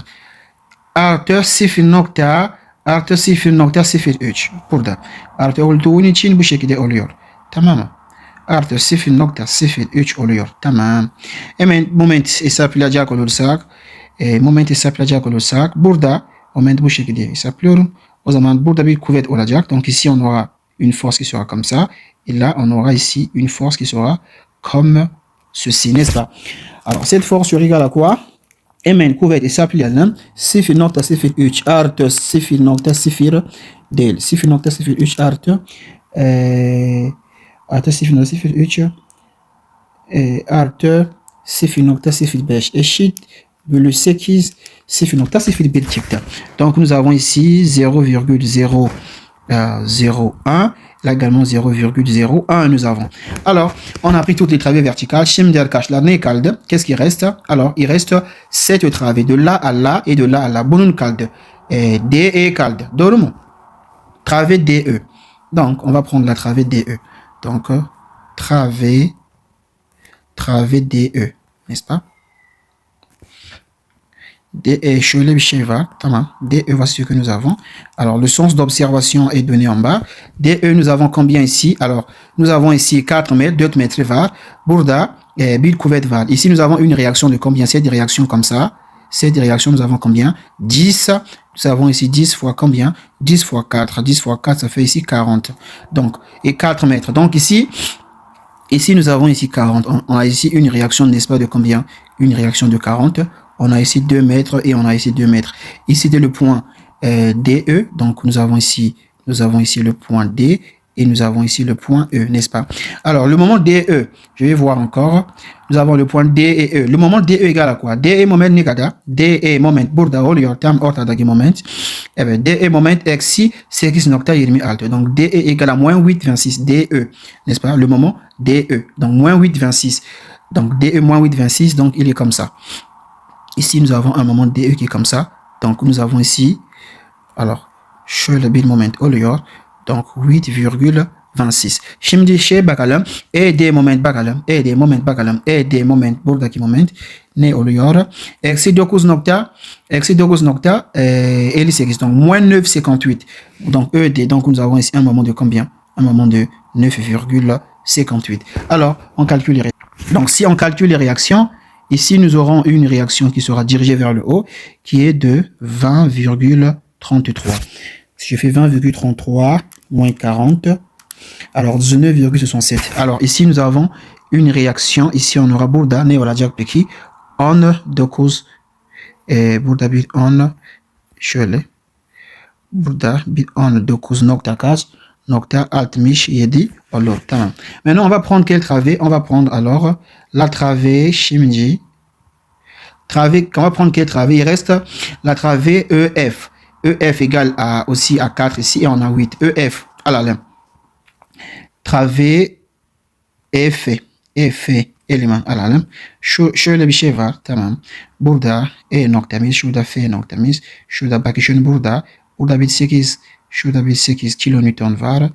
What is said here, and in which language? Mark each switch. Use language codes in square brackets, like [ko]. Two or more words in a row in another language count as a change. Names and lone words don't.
[tr] Artı 0,03 burada. Artı olduğun için bu şekilde oluyor. Tamam mı? Artı 0,03 oluyor. Tamam. Hemen moment hesaplayacak olursak burada moment bu şekilde hesaplıyorum. O zaman burada bir kuvvet olacak. [fr] Donc ici on aura une force qui sera comme ça. Et là on aura ici une force qui sera comme ceci, n'est-ce pas? Alors cette force sera égale à quoi? [tr] hemen kuvveti hesaplayalım. 0.03 artı 0.0 değil. 0.03 artı artı 0.03 artı 0.05 eşit bölü 8 0.01 çıktı. [fr] Donc nous avons ici 0,001. Là également 0,01 nous avons. Alors, on a pris toutes les travées verticales. [tr] Şimdi arkadaşlar ne kaldı? [fr] Qu'est-ce qui reste? Alors, il reste 7 travées de là à là et de là à là. [tr] Bunun kaldı. DE kaldı. Doğru mu? [fr] Travée DE. Donc, on va prendre la travée DE. Donc, travée DE. N'est-ce pas? DE, [tr] şöyle bir şey var. Tamam. [fr] DE, voici ce que nous avons. Alors, le sens d'observation est donné en bas. DE, nous avons combien ici? Alors, nous avons ici 4 mètres, 4 mètres var. [tr] Burada, bir kuvvet var. [fr] Ici, nous avons une réaction de combien? Cette réaction comme ça. Cette réaction, nous avons combien? 10. Nous avons ici 10 fois combien? 10 fois 4. 10 fois 4, ça fait ici 40. Donc, et 4 mètres. Donc, ici, nous avons ici 40. On a ici une réaction, n'est-ce pas, de combien? Une réaction de 40. On a ici 2 mètres et on a ici 2 mètres. Ici, c'était le point DE. Donc, nous avons ici le point D et nous avons ici le point E, n'est-ce pas? Alors, le moment DE, je vais voir encore. Nous avons le point D et E. Le moment DE égale à quoi? [tr] DE moment negada. DE moment burada oluyor tam ortadaki moment. Evet, DE moment eksi 8.26. [fr] Donc, DE égale à moins 8,26. DE, n'est-ce pas? Le moment DE. Donc, moins 8,26. Donc, DE moins 8,26. Donc, il est comme ça. Ici, nous avons un moment DE qui est comme ça. Donc, nous avons ici, alors, [tr] şöyle bir moment oluyor. Donc, 8,26. Şimdi şey bakalım. ED moment bakalım. ED moment bakalım. ED moment, buradaki moment ne oluyor? Eksi 9.58. [fr] Donc, moins 9,58. Donc, ED. Donc, nous avons ici un moment de combien? Un moment de 9,58. Alors, on calcule les réactions. Donc, si on calcule les réactions, ici, nous aurons une réaction qui sera dirigée vers le haut, qui est de 20,33. Si je fais 20,33 moins 40, alors 19,67. Alors ici, nous avons une réaction. Ici, on aura [tr] burada ne olacak peki? 19 burada bir 10 şöyle. Burada bir 19,67 olur. Tamam. [fr] Maintenant, on va prendre quelle travée? On va prendre alors la travée şimdi. Travée, on va prendre quelle travée? Il reste la travée EF. EF égale aussi à 4 ici et on a 8. [tr] EF, alalım. Travée EF. EF eleman alalım. Şöyle bir şey var. Tamam. Burada E noktamız, şurada F noktamız. Şurada bakışın burada. Burada bir 8, şurada bir 8 kilonewton var.